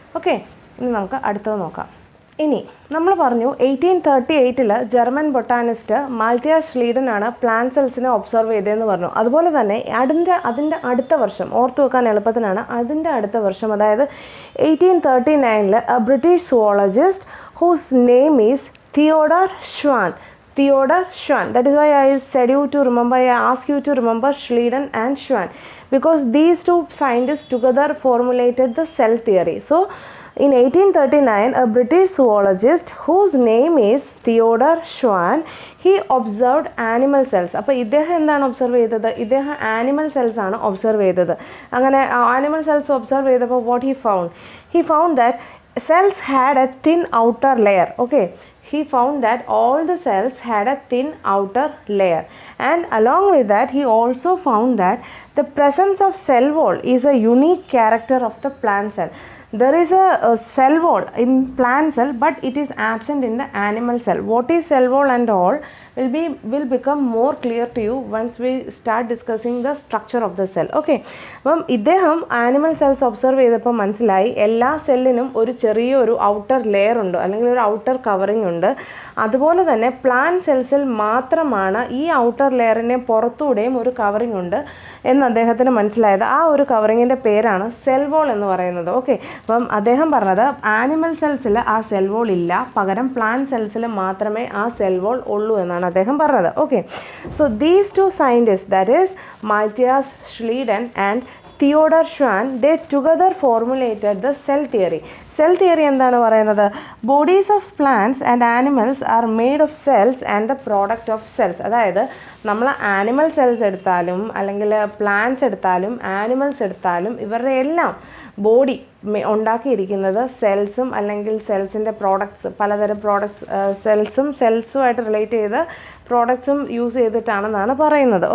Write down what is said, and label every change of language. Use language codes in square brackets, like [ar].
[ml] Okay, ഇനി നമുക്ക് അടുത്തത് നോക്കാം. ഇനി നമ്മൾ പറഞ്ഞു 1838 ജർമ്മൻ ബൊട്ടാനിസ്റ്റ് മാൽത്തിയാസ് ഷ്ലീഡനാണ് പ്ലാന്റ് സെൽസിനെ ഒബ്സർവ് ചെയ്തതെന്ന് പറഞ്ഞു. അതുപോലെ തന്നെ അതിൻ്റെ അടുത്ത വർഷം ഓർത്തു വെക്കാൻ എളുപ്പത്തിനാണ്, അതിൻ്റെ അടുത്ത വർഷം അതായത് 1839 [en] A British zoologist whose name is Theodore Schwann. That is why I said you to remember, I asked you to remember Schleiden and Schwann, because these two scientists together formulated the cell theory. So in 1839 a British zoologist whose name is Theodore Schwann, he observed animal cells. [ml] അപ്പോൾ ഇദ്ദേഹം എന്താണ് observe ചെയ്തത്? ഇദ്ദേഹം animal cells ആണ് observe ചെയ്തത്. അങ്ങനെ animal cells observe ചെയ്തപ്പോൾ [en] what he found that cells had a thin outer layer. Okay, he found that all the cells had a thin outer layer, and along with that he also found that the presence of cell wall is a unique character of the plant cell. there is a cell wall in plant cell, but it is absent in the animal cell. What is cell wall and all will become more clear to you once we start discussing the structure of the cell. [ml] Okay, അപ്പം ഇദ്ദേഹം animal cells observe ചെയ്തപ്പോൾ മനസ്സിലായി എല്ലാ സെല്ലിനും ഒരു ചെറിയൊരു outer layer ഉണ്ട്, അല്ലെങ്കിൽ ഒരു ഔട്ടർ കവറിംഗ് ഉണ്ട്. അതുപോലെ തന്നെ പ്ലാന്റ് സെൽസിൽ മാത്രമാണ് ഈ ഔട്ടർ ലെയറിനെ പുറത്തൂടെയും ഒരു കവറിംഗ് ഉണ്ട് എന്ന് അദ്ദേഹത്തിന് മനസ്സിലായത്. ആ ഒരു കവറിങ്ങിൻ്റെ പേരാണ് സെൽ വോൾ എന്ന് പറയുന്നത്. ഓക്കെ, അപ്പം അദ്ദേഹം പറഞ്ഞത് ആനിമൽ സെൽസിൽ ആ സെൽ വോൾ ഇല്ല, പകരം പ്ലാന്റ് സെൽസിൽ മാത്രമേ ആ സെൽ വോൾ ഉള്ളൂ എന്നാണ് അദ്ദേഹം പറഞ്ഞത്. [en] Okay, so these two scientist, that is Matthias Schleiden and Theodore Schwann, they together formulated the cell theory. Cell theory [ml] എന്താണ് പറയുന്നത്? [en] Bodies of plants and animals are made of cells and the product of cells. [ml] അതായത് നമ്മൾ animal cells എടുത്താലും അല്ലെങ്കിൽ plants എടുത്താലും animals എടുത്താലും ഇവരുടെ എല്ലാം ബോഡി ഉണ്ടാക്കിയിരിക്കുന്നത് സെൽസും അല്ലെങ്കിൽ സെൽസിൻ്റെ പ്രോഡക്ട്സ്, പലതരം പ്രോഡക്ട്സ്, സെൽസുമായിട്ട് റിലേറ്റ് ചെയ്ത് പ്രോഡക്ട്സും യൂസ് ചെയ്തിട്ടാണെന്നാണ് പറയുന്നത്.